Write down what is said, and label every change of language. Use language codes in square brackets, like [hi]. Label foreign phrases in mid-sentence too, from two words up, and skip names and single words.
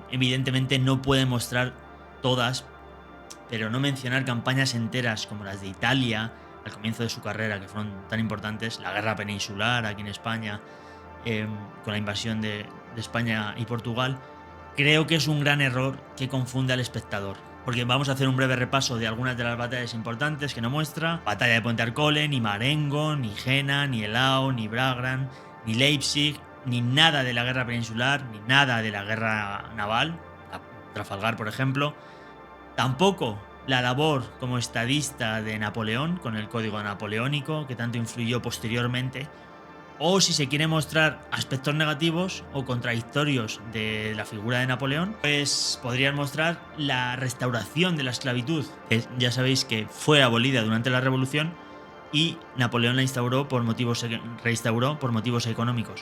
[es] Evidentemente no puede mostrar todas, pero no mencionar campañas enteras como las de Italia al comienzo de su carrera, que fueron tan importantes, la guerra peninsular aquí en España, con la invasión de España y Portugal, creo que es un gran error que confunde al espectador. Porque vamos a hacer un breve repaso de algunas de las batallas importantes que no muestra. Batalla de Puente Arcole, ni Marengo, ni Jena, ni Eylau, ni Wagram, ni Leipzig, ni nada de la guerra peninsular, ni nada de la guerra naval, Trafalgar por ejemplo. Tampoco la labor como estadista de Napoleón, con el código napoleónico, que tanto influyó posteriormente. O si se quiere mostrar aspectos negativos o contradictorios de la figura de Napoleón, pues podrían mostrar la restauración de la esclavitud, que ya sabéis que fue abolida durante la Revolución y Napoleón la reinstauró por motivos económicos.